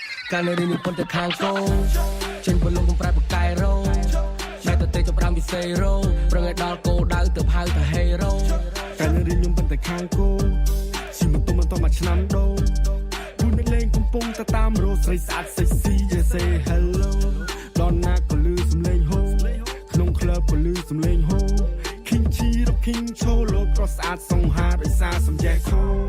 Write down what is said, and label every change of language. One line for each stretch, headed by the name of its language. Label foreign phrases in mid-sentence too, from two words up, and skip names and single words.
Khmer: ។ កាលនៅរៀនខ្ញុំប៉ុន្តែខាងគោ, ចេញបលុងបំប្រែបកែរោ, តែទៅទេចាប់ផ្ដើមពីសេរ៉ូ, ប្រឹងឲ្យដល់គោលដៅ, ទើបហៅថាហេរ៉ូ។កាលនៅរៀនខ្ញុំប៉ុន្តែខាងគោ, ជិះម៉ូតូមិនទាន់មួយឆ្នាំដូរ, គូអ្នកលេងកំពុងតែតាមរកស្រីស្អាត,
English: sexy, yes, say hello.
Khmer: ដល់ណាក៏ឮសំឡេងហូ ក្នុងក្លឹបក៏ឮសំឡេងហូ King Chi Rocking Show លោកប្រុសស្អាតសង្ហាដោយសារសំយ៉េងខូ